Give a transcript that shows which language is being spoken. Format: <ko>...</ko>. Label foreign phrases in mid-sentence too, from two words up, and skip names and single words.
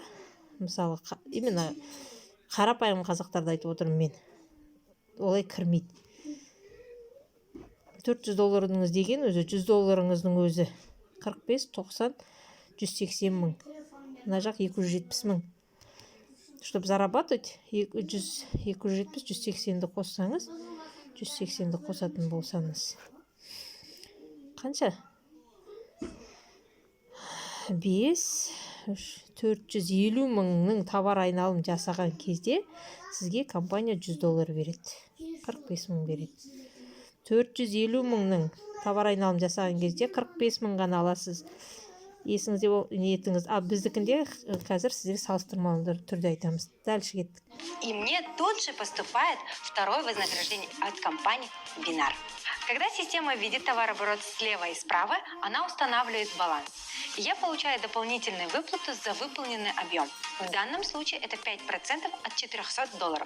<kk>Мысалы, именно қарапайым қазақтарды айтып отырмын мен. Олай кірмейді. $400 деген өзі $100 өзі 45, 90, 180 мың. Мына жақ 270 мың.</kk> <ru>Чтобы зарабатывать,</ru> <kk>270-180-ді қоссаңыз, 180-ді қосатын болсаңыз. Қанша? 450 мыңның товар айналым жасаған кезде сізге компания $100 береді. 45 мың береді. 450 мыңның товар айналым жасаған кезде 45 мың ғана аласыз. Есіңізде ниетіңіз. Біздікінде қазір сіздерге салыстырмалы түрде айтамыз. Дальше кеттік.</kk> <ru>и мне тут же поступает второе вознаграждение от компании Бинар. Когда система видит товарооборот слева и справа, она устанавливает баланс. И я получаю дополнительную выплату за выполненный объем. В данном случае это 5% от $400.</ru>